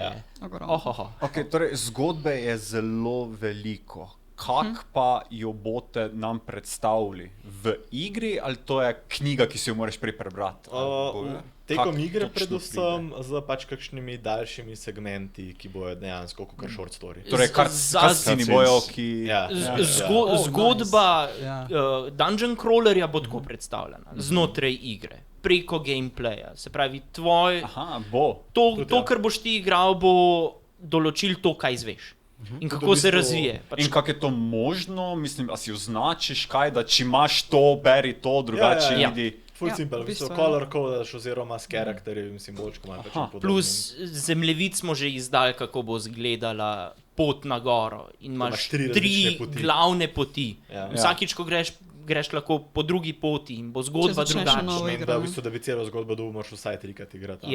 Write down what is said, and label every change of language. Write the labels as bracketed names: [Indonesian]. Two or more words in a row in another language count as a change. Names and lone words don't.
[Slovenian] Ok, torej zgodbe je zelo veliko. Kak pa jo boste nam predstavili? V igri ali to je knjiga, ki si jo moraš prej prebrati? Tekom igre predvsem z pač kakšnimi daljšimi segmenti, ki bojo dejansko kakor [English] short story. [Slovenian] Torej cutscene bojo, ki... Zgodba Dungeon Crawlerja bo tako predstavljena, znotraj igre, preko gameplaya. Se pravi, tvoj... To, kar boš ti igral, bo določil to, kaj izveš. In kako se razvije. In kako je to možno? Mislim, a si označiš kaj, da če imaš to, beri to, drugače idi. Full simple, color codeš oziroma s karakterji in simbolčko malo pač podobno. Plus zemljevid smo že izdali, kako bo izgledala pot na goro. In imaš tri glavne poti. Vsakič, ko greš lahko po drugi poti in bo zgodba drugačna. V bistvu, da bi celo zgodbo dobil, moraš vsaj 3-krat igrati.